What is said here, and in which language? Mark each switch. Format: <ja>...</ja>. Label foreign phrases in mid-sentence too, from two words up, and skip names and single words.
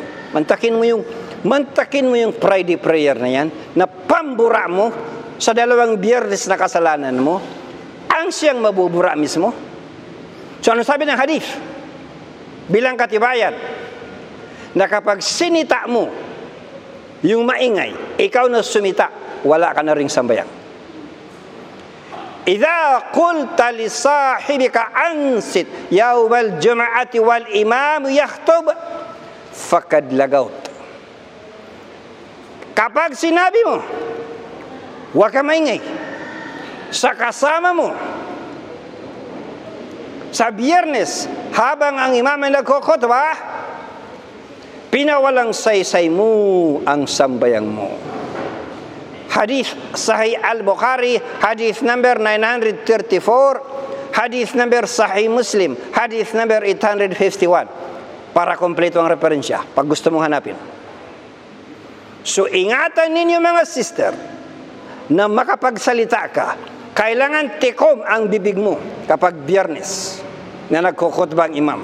<tl>Mantakin mo yung</tl> <en>Friday prayer</en> <tl>na yan, na pambura mo sa 2 Biyernes na kasalanan mo, ang siyang mabubura mismo. So ano sabi ng hadith? Bilang katibayan, na kapag sinita mo yung maingay, ikaw na sumita, wala ka na ring sambayang.</tl> <ar>إذا قلت لصاحبك أنصت يوم الجمعة والإمام يخطب فقد لغوت.</ar> <tl>Kapag sinabi mo, huwag ka maingay sa kasama mo sa Biyernes habang ang imam ay nagkukhutbah, pinawalang saysay mo ang sambayang mo. Hadith Sahih Al-Bukhari, hadith number 934, hadith number Sahih Muslim, hadith number 851. Para kompleto ang referensya, pag gusto mong hanapin. So, ingatan ninyo mga sister, na makapagsalita ka, kailangan tikom ang bibig mo kapag Biyernes na nagkukhutbah ang imam.</tl>